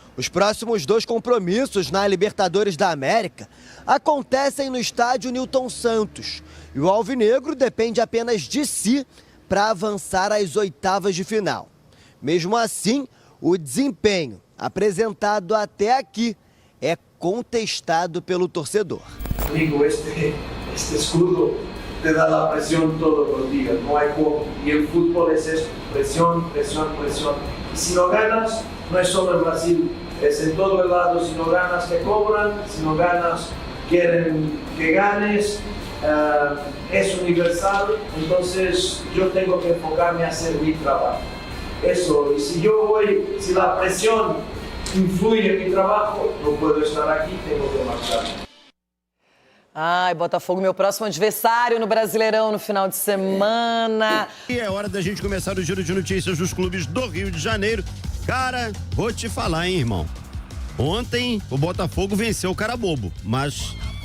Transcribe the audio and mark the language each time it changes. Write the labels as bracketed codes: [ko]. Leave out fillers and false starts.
[pt] Os próximos 2 compromissos na Libertadores da América acontecem no estádio Newton Santos. E o alvinegro depende apenas de si para avançar às oitavas de final. Mesmo assim, o desempenho apresentado até aqui é contestado pelo torcedor. [es] Amigo, este escudo te da la presión todos los días, no hay como. Y el fútbol es esto, presión, presión, presión. Y si no ganas, no es solo en Brasil, es en todo el lado. Si no ganas te cobran, si no ganas quieren que ganes. Es universal, entonces yo tengo que enfocarme a hacer mi trabajo. Eso, y si la presión influye en mi trabajo, no puedo estar aquí, tengo que marchar. [pt] Ai, Botafogo, meu próximo adversário no Brasileirão no final de semana. E é hora da gente começar o giro de notícias dos clubes do Rio de Janeiro. Cara, vou te falar, hein, irmão. Ontem o Botafogo venceu o cara bobo, mas